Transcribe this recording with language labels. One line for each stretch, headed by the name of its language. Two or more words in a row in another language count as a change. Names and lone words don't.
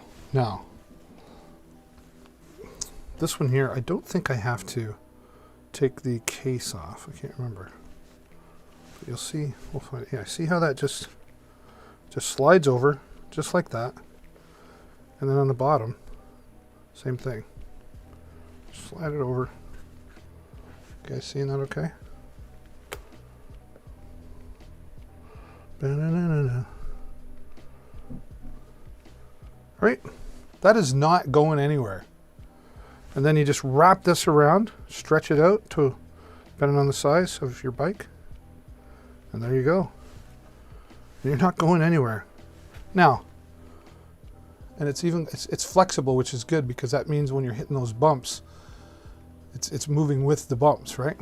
English: Now, this one here, I don't think I have to take the case off. I can't remember. You'll see, we'll find it. Yeah, see how that just slides over, just like that. And then on the bottom, same thing. Slide it over. You guys seeing that okay? Ba-na-na-na-na. Right? That is not going anywhere. And then you just wrap this around, stretch it out to, depending on the size of your bike. And there you go. And you're not going anywhere. Now, and it's flexible, which is good because that means when you're hitting those bumps, it's moving with the bumps, right?